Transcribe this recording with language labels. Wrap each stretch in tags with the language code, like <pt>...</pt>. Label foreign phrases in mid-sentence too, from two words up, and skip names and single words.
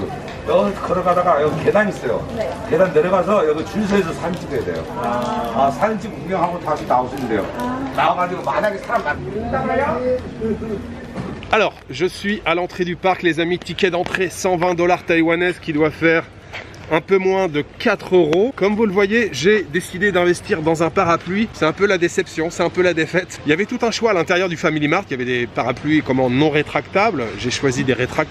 <ko>여기 걸어가다가 여기 계단 있어요. 네. 계단 내려가서 여기 줄 서서 사진 찍어야 돼요. 사진 찍고 구경하고 다시 나오시면 돼요. 나와가지고 만약에 사람 많다고요?</ko> <fr>Alors, je suis à l'entrée du parc, les amis. Ticket d'entrée 120 $ taïwanaises qui doit faire un peu moins de 4 €. Comme vous le voyez, j'ai décidé d'investir dans un parapluie. C'est un peu la déception, c'est un peu la défaite. Il y avait tout un choix à l'intérieur du Family Mart. Il y avait des parapluies non rétractables. J'ai choisi des rétractables.</fr>